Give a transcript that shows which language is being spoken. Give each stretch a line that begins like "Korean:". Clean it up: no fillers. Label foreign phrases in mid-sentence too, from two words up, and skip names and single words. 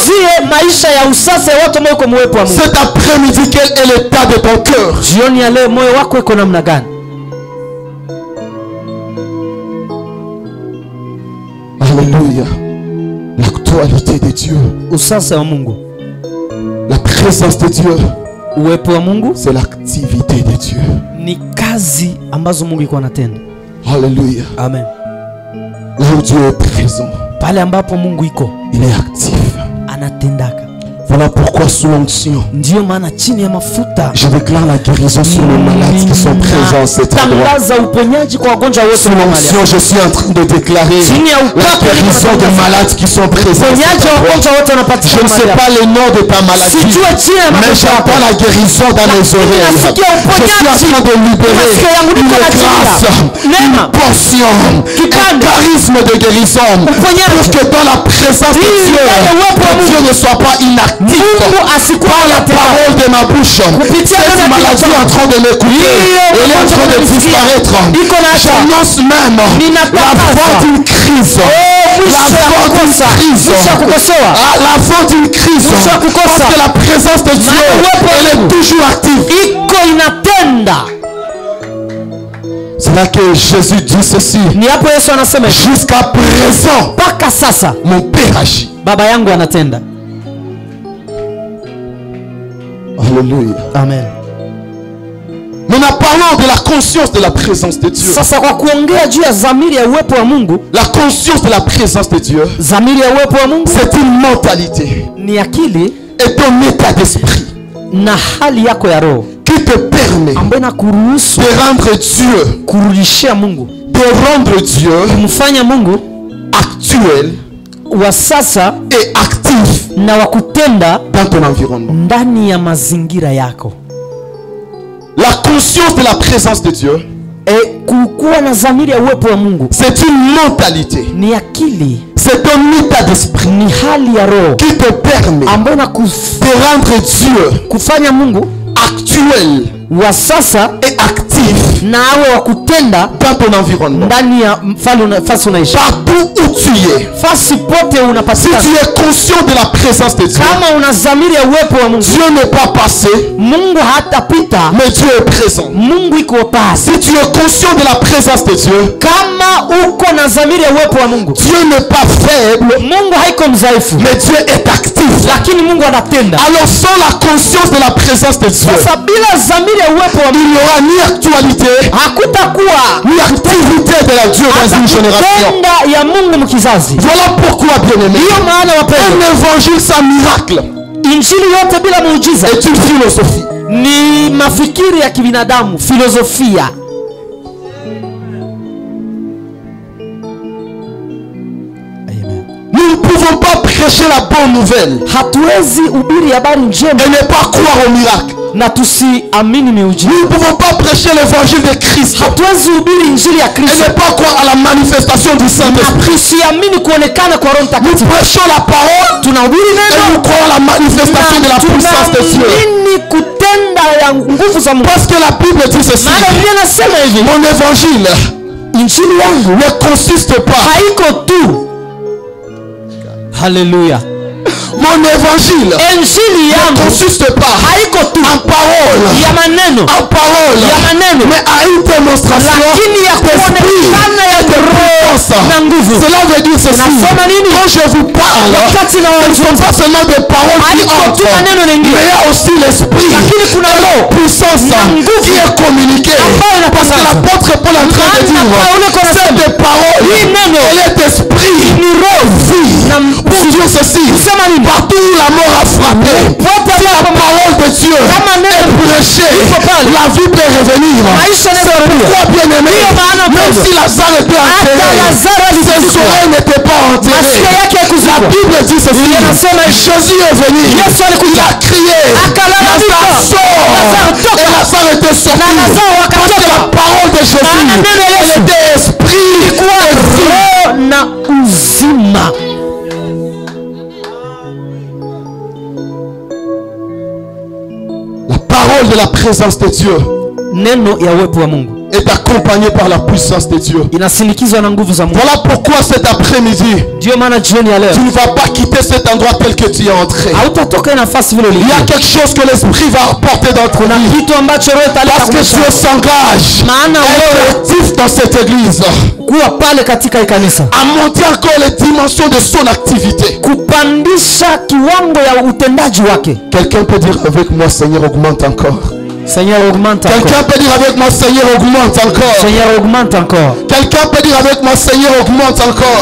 Swahili: abazungumzie maisha ya usasa ya watu ambao uko muwepo wa Mungu.
French: Cet après-midi, quel est l'état de ton cœur?
Swahili: Jioni ya leo moyo wako iko namna gani?
French: Alléluia. L'actualité de Dieu,
Swahili: Usasa wa Mungu,
French: la présence de Dieu,
Swahili: uwepo wa Mungu
French: c'est l'activité de Dieu.
Swahili: ni kazi ambazo Mungu iko anatenda.
French: Alléluia. Amen. Là où Dieu est présent,
Swahili: Pale ambapo Mungu iko
French: il est actif.
Swahili: anatendaka.
French: Voilà pourquoi sous l'onction,
Swahili: Ndiyo maana chini ya mafuta
French: je déclare la guérison sur les malades qui sont présents à cet endroit.
Swahili: tangaza uponyaji kwa wagonjwa wote
French: Sous
Swahili: wa
French: l'onction,
Swahili: mahali.
French: je suis en train de déclarer
Swahili: Chini ya
French: la
Swahili: upako
French: guérison des malades qui sont présents à cet
Swahili: uponyaji wa
French: endroit.
Swahili: wagonjwa wote
French: Je
Swahili: wanapatikana
French: ne sais
Swahili: mahali.
French: pas le nom de ta maladie,
Swahili: Sijua chini ya
French: mais
Swahili: magonjwa yako.
French: j'entends la guérison dans mes oreilles. Je suis en train de libérer une grâce, une portion, un charisme de guérison, pour que dans la présence de Dieu, que Dieu ne soit pas inactif. Par la parole de ma bouche, cette maladie est en train de m'écouter, elle est en train de disparaître. J'annonce même la fin d'une crise. La fin d'une crise. La fin d'une crise. Parce que la présence de Dieu, elle est toujours active.
Swahili: Iko inatenda.
French: C'est là que Jésus dit ceci.
Swahili: Ni hapo Yesu anasema
French: Jusqu'à présent,
Swahili: mpaka sasa
French: mon Père agit.
Swahili: baba yangu anatenda.
French: Alléluia. Amen. Nous parlons de la conscience de la présence de Dieu.
Swahili: Sasa kwa kuongea juu ya dhamiri ya uwepo wa Mungu,
French: La conscience de la présence de Dieu,
Swahili: dhamiri ya uwepo wa Mungu
French: c'est une mentalité
Swahili: ni akili
French: et ton état d'esprit
Swahili: na hali yako ya roho
French: qui te permet
Swahili: ambayo inakuruhusu
French: de rendre Dieu,
Swahili: kurudishia Mungu, kumfanya Mungu actuel wa sasa
French: et actif
Swahili: na wa kutenda
French: dans ton environnement.
Swahili: ndani ya mazingira yako.
French: La conscience de la présence de Dieu,
Swahili: Kukuwa na dhamiri ya uwepo wa Mungu
French: c'est une mentalité,
Swahili: ni akili,
French: c'est un état d'esprit
Swahili: ni hali ya roho
French: qui te permet
Swahili: ambayo
French: de rendre Dieu
Swahili: kufanya Mungu
French: actuel
Swahili: wa sasa
French: et actif
Swahili: na awe wa kutenda
French: dans ton environnement.
Swahili: ndani ya fasi unaishi.
French: Partout où tu es,
Swahili: Fasi pote
French: si
Swahili: unapatikana.
French: tu es conscient de la présence de Dieu,
Swahili: Kama una dhamiri ya uwepo wa Mungu,
French: Dieu n'est pas passé,
Swahili: Mungu hatapita,
French: mais Dieu est présent.
Swahili: Mungu iko pasi.
French: Si tu es conscient de la présence de Dieu,
Swahili: Kama uko na dhamiri ya uwepo wa Mungu,
French: Dieu n'est pas faible,
Swahili: Mungu haiko mzaifu,
French: mais Dieu est actif.
Swahili: lakini Mungu anatenda.
French: Alors sans la conscience de la présence de Dieu,
Swahili: Sasa bila dhamiri ya uwepo wa
French: il
Swahili: Mungu
French: n'y aura ni actualité,
Swahili: hakutakuwa
French: ni activité de la Dieu dans une génération.
Swahili: tenda ya Mungu mkizazi.
French: Voilà pourquoi, bien-aimé,
Swahili: Ndiyo maana
French: un
Swahili: wapendwa,
French: évangile sans miracle
Swahili: injili yote bila muujiza
French: est une philosophie.
Swahili: ni mafikiri ya kibinadamu, filosofia.
French: Nous ne pouvons pas prêcher la bonne nouvelle
Swahili: Hatuwezi ubiri habari njema
French: et ne pas croire au miracle.
Swahili: na tusiamini miujiza.
French: Nous ne pouvons pas prêcher l'évangile de Christ
Swahili: Hatuwezi ubiri injili ya
French: et
Swahili: Kristo
French: ne pas croire à la manifestation du
Swahili: na
French: Saint-Esprit.
Swahili: tusiamini kuonekana kwa Roho
French: Nous
Swahili: Mtakatifu.
French: prêchons la parole
Swahili: Tunahubiri
French: et
Swahili: neno
French: nous croyons à la manifestation de la puissance de Dieu.
Swahili: tunaamini kutenda ya nguvu za Mungu.
French: Parce que la Bible dit ceci:
Swahili: Maana Biblia inasema hivi,
French: mon évangile
Swahili: injili yangu
French: ne consiste pas,
Swahili: haiko tu, haleluya,
French: mon évangile
Swahili: injili
French: ne
Swahili: yangu
French: consiste pas
Swahili: haiko tu
French: en parole,
Swahili: ya maneno
French: en
Swahili: maneno,
French: mais à une démonstration
Swahili: lakini ya
French: d'esprit
Swahili: kuonekana ya
French: et de
Swahili: roho
French: puissance.
Swahili: na nguvu.
French: Cela veut dire ceci:
Swahili: Nasema nini?
French: quand je vous parle,
Swahili: Wakati na
French: ce ne sont pas seulement des paroles qui
Swahili: haiko tu
French: entrent,
Swahili: maneno
French: mais
Swahili: mengine,
French: il y a aussi l'esprit
Swahili: lakini kuna
French: et la
Swahili: roho
French: puissance
Swahili: na nguvu
French: qui est communiquée.
Swahili: ambayo
French: Parce que
Swahili: inatangaza.
French: l'apôtre Paul est en train de
Swahili: Maana
French: dire:
Swahili: Paulo
French: c'est
Swahili: anasema,
French: des paroles
Swahili: hii neno
French: et l'esprit
Swahili: ni roho
French: vie.
Swahili: na
French: Pour dire ceci,
Swahili: kusema nini?
French: partout où la mort a frappé,
Swahili: Pote
French: si la
Swahili: ambapo
French: parole de Dieu
Swahili: kama
French: est
Swahili: neno
French: prêchée,
Swahili: liko pale,
French: la vie peut revenir.
Swahili: maisha yanaweza kurudia.
French: Pourquoi, bien-aimé,
Swahili: Ndiyo maana
French: même
Swahili: mpendwa,
French: si Lazare était
Swahili: hata
French: enterré,
Swahili: Lazaro
French: ses
Swahili: alizikwa,
French: oreilles n'étaient pas enterrées.
Swahili: masikio yake
French: La
Swahili: haikuzikwa.
French: Bible dit ceci:
Swahili: Biblia inasema hivi,
French: Jésus est venu,
Swahili: Yesu alikuja,
French: il a crié,
Swahili: akalalamika,
French: Lazare sort,
Swahili: Lazaro toka.
French: et Lazare était sorti.
Swahili: Na Lazaro
French: Parce que
Swahili: akatoka.
French: la parole de Jésus,
Swahili: Maana neno ya
French: elle
Swahili: Yesu
French: était esprit
Swahili: ilikuwa
French: et vie.
Swahili: roho na uzima.
French: La parole de la présence de Dieu
Swahili: Neno ya uwepo wa Mungu
French: est accompagnée par la puissance de Dieu.
Swahili: inasindikizwa na nguvu za Mungu.
French: Voilà pourquoi cet après-midi,
Swahili: Ndio maana jioni ya leo
French: tu ne vas pas quitter cet endroit tel que tu es entré.
Swahili: hautatoka nafasi vile
French: Il y a
Swahili: ulivyo.
French: quelque chose que l'Esprit va apporter dans ton
Swahili: Kuna
French: vie.
Swahili: kitu ambacho roho italeta
French: Parce que
Swahili: kwa maisha
French: Dieu
Swahili: yako.
French: s'engage
Swahili: Maana
French: à
Swahili: wewe
French: être actif dans cette église,
Swahili: kuwa pale katika hii kanisa,
French: à monter encore les dimensions de son activité.
Swahili: kupandisha kiwango ya utendaji wake.
French: Quelqu'un peut dire avec moi: Seigneur, augmente encore. Seigneur, augmente encore. Quelqu'un peut dire avec moi: Seigneur, augmente encore. Seigneur, augmente encore. Quelqu'un peut dire avec moi: Seigneur, augmente encore.